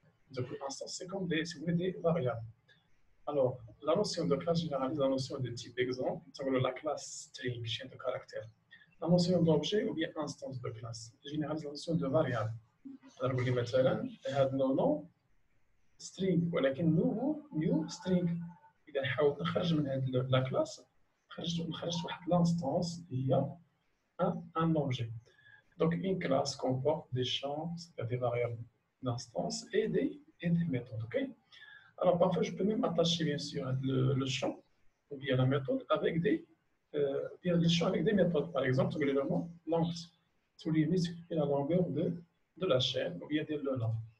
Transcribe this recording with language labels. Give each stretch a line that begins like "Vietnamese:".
French: Donc, l'instance, c'est comme des variables. Alors, la notion de classe généralise la notion de type. Exemple, la classe string, chien de caractère. La notion d'objet ou bien instance de classe généralise la notion de variable.
Arabic: Alors, مثلا هذا النوع string ولكن new string. إذا حاولت نخرج من هذه لا كلاس نخرج واحد لانستانس هي
French: un objet. Donc une classe comporte des champs, c'est-à-dire des variables d'instance et des méthodes. Ok. Alors parfois je peux même attacher bien sûr le champ ou bien la méthode avec bien le champ avec des méthodes. Par exemple, le length, souligner la longueur de la chaîne ou bien le nom.